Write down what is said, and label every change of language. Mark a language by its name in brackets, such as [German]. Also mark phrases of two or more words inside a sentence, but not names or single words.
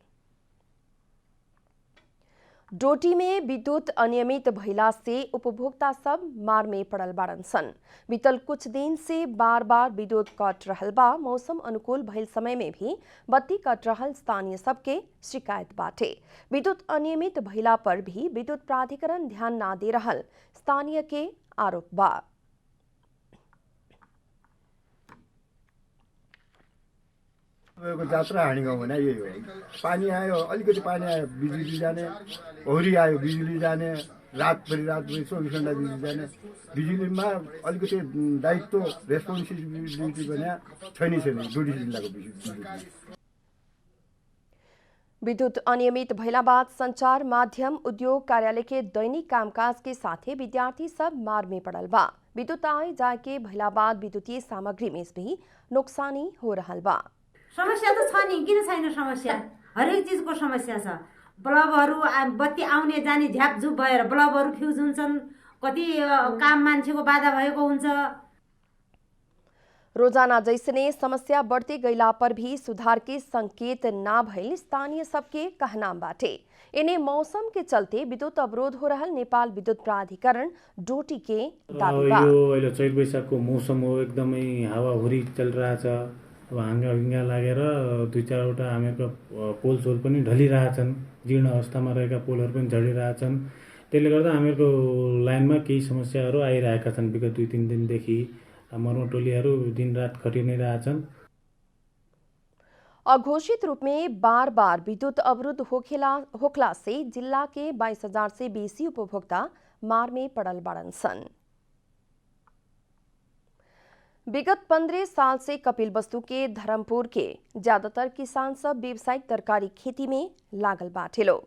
[Bhojpuri] डोटी में विद्युत अनियमित भइला से उपभोक्ता सब मार में पड़ल बाड़न सन। बीतल कुछ दिन से बार बार विद्युत कट रहल बा। मौसम अनुकूल भइल समय में भी बत्ती कट रहल स्थानीय सबके शिकायत बाटे। विद्युत अनियमित भइला पर भी विद्युत प्राधिकरण ध्यान ना दे रहल स्थानीय के आरोप बा। [Nepali] जात्रा हाँडी गाउँ भने यही हो। पानी आयो, अलिकति पानी आयो बिजुली जाने, होरी आयो बिजुली जाने, रातभरि 24 घण्टा बिजुली जाने। बिजुलीमा अलिकति दायित्व रेस्पोन्सिबिलिटी भने छैन डोटी जिल्लाको बिजुली। [Bhojpuri] विद्युत अनियमित भइला बाद संचार माध्यम, उद्योग, कार्यालय के दैनिक कामकाज के साथे विद्यार्थी सब मार में पड़ल बा। विद्युत आए जाए के भइला बाद विद्युतीय सामग्री में भी नुकसानी हो रहल बा। [Nepali] समस्या त छ नि, किन छैन समस्या? हरेक चीजको समस्या छ। बल्बहरू बत्ती आउने जाने झ्यापझुप भएर बल्बहरू फ्युज हुन्छन्, कति काम मान्छेको बाधा भएको हुन्छ। [Bhojpuri] रोजाना जैसने समस्या बढ़ते गईला पर भी सुधार के संकेत ना भइल स्थानीय सबके कहना बाटे। इन्हें मौसम के चलते विद्युत अवरोध हो रहल नेपाल विद्युत प्राधिकरण डोटी के दाबी बा। [Nepali] यो अहिले चैत वैशाखको मौसम हो, एकदमै हावाहुरी चलिरहेछ। अब हाँगा लागेर 2-4वटा हामीहरूको पोलसोल पनि ढलिरहेछन्, जीर्ण अवस्थामा रहेका पोलहरू पनि झडिरहेछन्। त्यसले गर्दा हामीहरूको लाइनमा केही समस्याहरू आइरहेका छन्। विगत 2-3 दिनदेखि मर्मटोलीहरू दिनरात खटि नै रहेछन्। [Bhojpuri] अघोषित रूप में बार बार विद्युत अवरुद्ध होखला से जिला के 22,000 से बेसी उपभोक्ता मार में पड़ल बाड़न सन। विगत 15 साल से कपिलवस्तु के धर्मपुर के ज्यादातर किसान सब व्यावसायिक तरकारी खेती में लागल बाटे लोग।